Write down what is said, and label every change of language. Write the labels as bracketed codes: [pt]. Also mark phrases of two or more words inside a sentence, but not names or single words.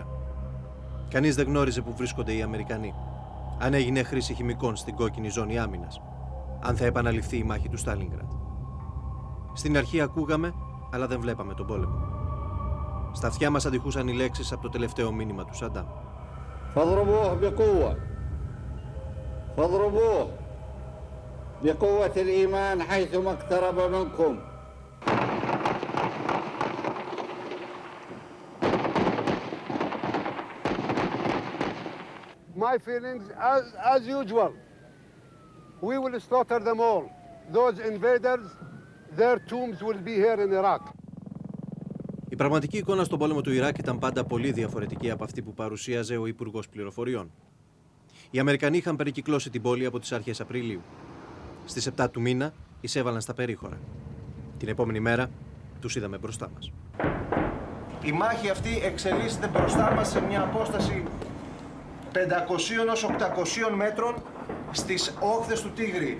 [el] Κανείς δεν γνώριζε που βρίσκονται οι Αμερικανοί. Αν έγινε χρήση χημικών στην κόκκινη ζώνη άμυνας. Αν θα επαναληφθεί η μάχη του Στάλινγκραντ. Στην αρχή ακούγαμε, αλλά δεν βλέπαμε τον πόλεμο. Στα αυτιά μας αντιχούσαν οι λέξεις από το τελευταίο μήνυμα του Σαντάμ. [ar] فاضربوه بقوة فاضربوه بقوة الإيمان حيثما اقترب منكم. [en] My feelings, as usual, we will slaughter them all. Those invaders, their tombs will be here in Iraq. [el] Η πραγματική εικόνα στον πόλεμο του Ιράκ ήταν πάντα πολύ διαφορετική από αυτή που παρουσίαζε ο Υπουργός Πληροφοριών. Οι Αμερικανοί είχαν περικυκλώσει την πόλη από τις αρχές Απριλίου. Στις 7 του μήνα εισέβαλαν στα περίχωρα. Την επόμενη μέρα τους είδαμε μπροστά μας. Η μάχη αυτή εξελίσσεται μπροστά μας σε μια απόσταση 500 ως 800 μέτρων στις όχθες του Τίγρη.